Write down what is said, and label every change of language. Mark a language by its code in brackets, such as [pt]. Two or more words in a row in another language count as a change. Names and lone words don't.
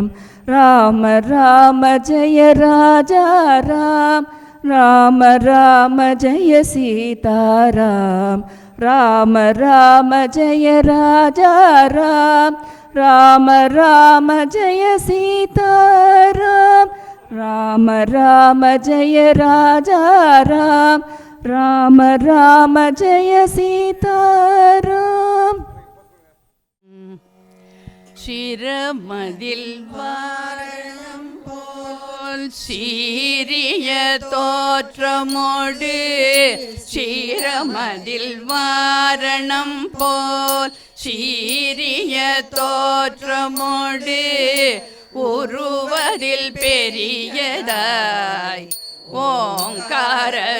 [hi] राम राम जय राजा राम, राम राम जय सीताराम, राम राम जय राजा राम, राम राम जय सीताराम, राम राम जय राजा राम, राम राम जय सीताराम. [ta] சிரமதில் வாரணம் போல் சீரிய தோற்றமோடு, சிரமதில் வாரணம் போல் சீரிய தோற்றமோடு, உருவதில் பெரியதாய் ஓங்கார